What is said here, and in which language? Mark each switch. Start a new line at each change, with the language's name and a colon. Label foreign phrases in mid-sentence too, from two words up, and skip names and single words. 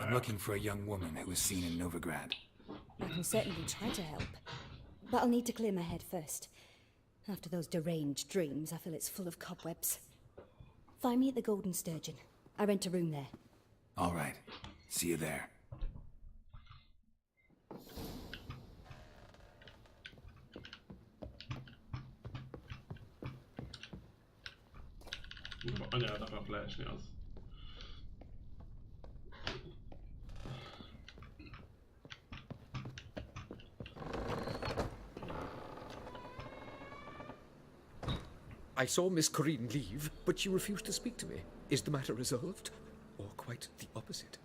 English: I'm looking for a young woman who was seen in Novigrad. I can certainly try to help. But I'll need to clear my head first. After those deranged dreams, I feel it's full of cobwebs. Find me at the Golden Sturgeon. I rent a room there. All right. See you there.
Hungarian: Kurva, anyád akar leesni az.
English: I saw Miss Corinne leave, but she refused to speak to me. Is the matter resolved? Or quite the opposite?